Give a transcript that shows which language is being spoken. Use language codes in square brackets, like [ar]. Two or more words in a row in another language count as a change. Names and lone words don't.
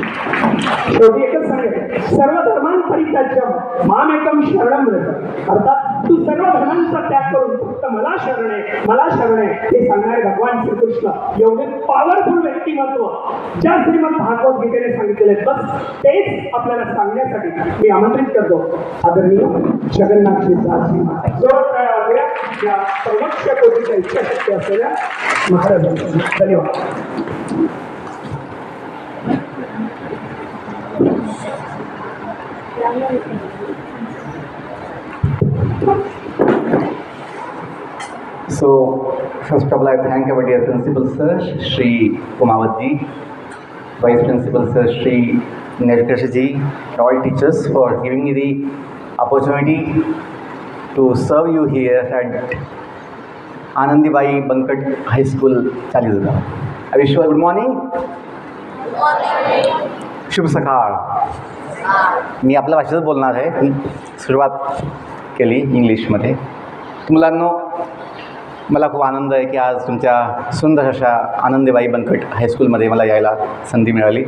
[mr] शेवटी एकच सांगेल, [sa] सर्व धर्मांपरित्याज्यम मामेकम शरणं व्रज. [mr] अर्थात तू सर्व धर्मांचा त्याग करून फक्त मला शरण आहे, मला शरण आहे हे सांगणारे भगवान श्रीकृष्ण एवढे पॉवरफुल व्यक्तिमत्व ज्या श्रीमद भागवत गीतेने सांगितलेले बस तेच आपल्याला सांगण्यासाठी मी आमंत्रित करतो आदरणीय जगन्नाथजी दासजी महाराज. जोर टाळ्या वाजवा या सर्वोच्च कोटीच्या इच्छाशक्ती असलेल्या महाराजांसाठी. धन्यवाद. [en] So, first of all, I thank our dear Principal Sir, Shri Kumawatji, Vice Principal Sir, Shri Nirkashji, all teachers for giving me the opportunity to serve you here at Anandibai Bankat High School, Chalizuga. I wish you a good morning. [mr] शुभ सकाळ. मी आपल्या भाषेतच बोलणार आहे, पण सुरुवात केली इंग्लिशमध्ये. मुलांनो, मला खूप आनंद आहे की आज तुमच्या सुंदर अशा आनंदीबाई बनकट हायस्कूलमध्ये मला यायला संधी मिळाली.